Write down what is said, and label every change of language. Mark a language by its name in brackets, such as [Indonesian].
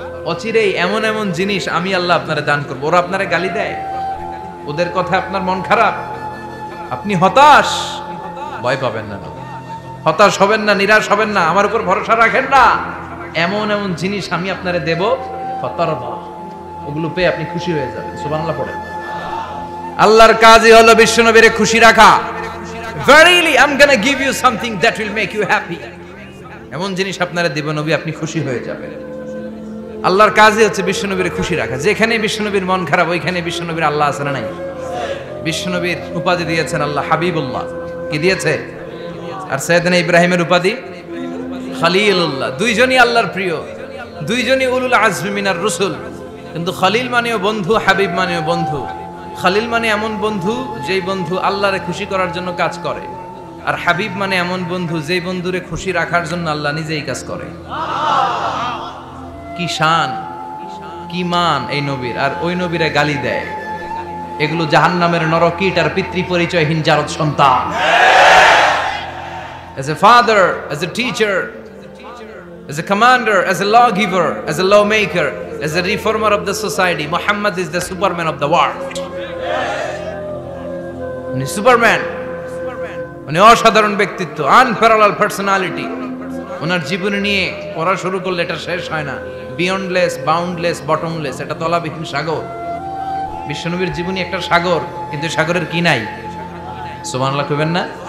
[Bangla] অচিরেই এমন এমন জিনিস আমি আল্লাহ আপনারে দান করব। ওরা আপনারে গালি দেয়, ওদের কথা আপনার মন খারাপ, আপনি হতাশ, ভয় পাবেন না, হতাশ হবেন না, নিরাশ হবেন না, আমার উপর ভরসা রাখেন না। এমন এমন জিনিস আমি আপনারে দেব, ফাতারদা, ওগুলো পেয়ে আপনি খুশি হয়ে যাবেন। সুবহানাল্লাহ পড়েন। আল্লাহর কাজই হলো বিশ্বনবীরে খুশি রাখা। [English] Verily I'm gonna give you something that will make you happy. [Bangla] এমন জিনিস আপনারে দেব নবী, আপনি খুশি হয়ে যাবেন। আল্লাহর কাজই হচ্ছে বিশ্বনবীর খুশি রাখা। যেখানে বিশ্বনবীর মন খারাপ, ওইখানে বিশ্বনবীর আল্লাহ আছে না নাই? বিশ্বনবীর উপাধি দিয়েছেন আল্লাহ হাবিবুল্লাহ। কি দিয়েছে? আর সাইয়েদনা ইব্রাহিমের উপাধি খলিলুল্লাহ। দুইজনই আল্লাহর প্রিয়, দুইজনই [Arabic] উলুল আজমি মিনার রসুল। [Bangla] কিন্তু খলিল মানেও বন্ধু, হাবিব মানেও বন্ধু। খলিল মানে এমন বন্ধু যেই বন্ধু আল্লাহরে খুশি করার জন্য কাজ করে, আর হাবিব মানে এমন বন্ধু যেই বন্ধুরে খুশি রাখার জন্য আল্লাহ নিজেই কাজ করে। কি শান, কি মান এই নবীর! আর ওই নবীরে গালি দেয়। এগুলো জাহান্নামের নরকীট আর পিতৃ পরিচয়হীন জারদ সন্তান। [English] As a father, as a teacher, as a commander, as a lawgiver, as a lawmaker, as a reformer of the society, Muhammad is the Superman of the world. [Bangla] উনি সুপারম্যান, উনি অসাধারণ ব্যক্তিত্ব, [English] Unparallel personality. [Bangla] ওনার জীবনী নিয়ে পড়া শুরু করলে এটা শেষ হয় না। [English] beyondless, boundless, bottomless, [Bangla] এটা তলাবিহীন সাগর। বিশ্বনবীর জীবনী একটা সাগর, কিন্তু সাগরের কি নাই? সুবহানাল্লাহ কইবেন না?